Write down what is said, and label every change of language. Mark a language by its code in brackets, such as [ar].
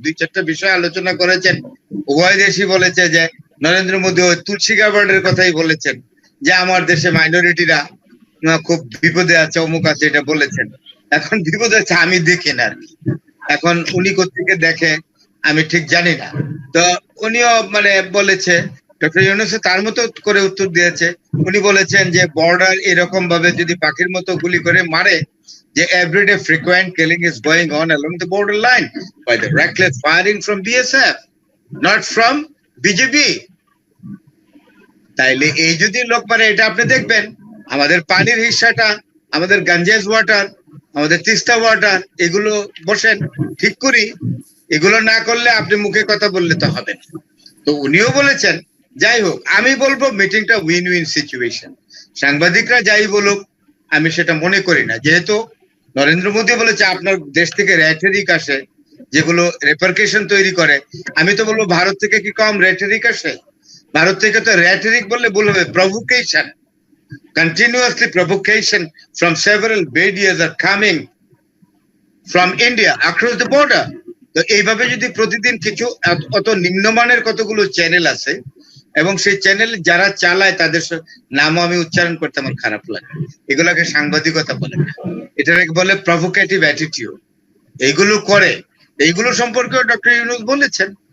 [bn] 2-4টা বিষয় আলোচনা করেছেন। উভয় দেশই বলেছে যে নরেন্দ্র মোদী ওই তুলসী গার্ডের কথাই বলেছেন যে আমার দেশে মাইনরিটিরা খুব বিপদে আছে, অমুক আছে, এটা বলেছেন। এখন বিপদে আছে আমি দেখি না আর কি। এখন উনি কোত্থেকে দেখে আমি ঠিক জানি না। তো উনিও মানে বলেছে, ডক্টর ইউনূস তার মতো করে উত্তর দিয়েছে। উনি বলেছেন যে বর্ডার এরকম ভাবে যদি পাখির মতো গুলি করে মারে, যে [en] everyday frequent killing is going on along the border line by the reckless firing from BSF, not from BJP. [bn] তাইলে এই যদি লোক মারে, এটা আপনি দেখবেন আমাদের পানির হিস্সাটা, আমাদের গাঞ্জেস ওয়াটার, আমাদের তিস্তা ওয়াটার, এগুলো বসেন ঠিক করি। এগুলো না করলে আপনি মুখে কথা বললে তো হবে না। তো উনিও বলেছেন। যাই হোক, আমি বলবো মিটিংটা উইন উইন সিচুয়েশন। সাংবাদিকরা যাই বলুক, আমি সেটা মনে করি না। যেহেতু নরেন্দ্র মোদী বলেছে আপনার দেশ থেকে রেটরিক আসে, যেগুলো রেপারকেশন তৈরি করে, আমি তো বলবো ভারত থেকে কি কম রেটরিক আসে? ভারত থেকে তো রেটরিক বললে ভুল হবে, provocation, [en] continuously provocation from several barriers are coming from India across the border. [bn] তো এইভাবে যদি প্রতিদিন কিছু অত নিম্নমানের কতগুলো চ্যানেল আছে, এবং সেই চ্যানেল যারা চালায় তাদের নামও আমি উচ্চারণ করতে আমার খারাপ লাগে। এগুলোকে সাংবাদিকতা বলে না, এটাকে বলে প্রভোকেটিভ অ্যাটিটিউড। এইগুলো করে, এইগুলো সম্পর্কেও ডক্টর ইউনূস বলেছেন।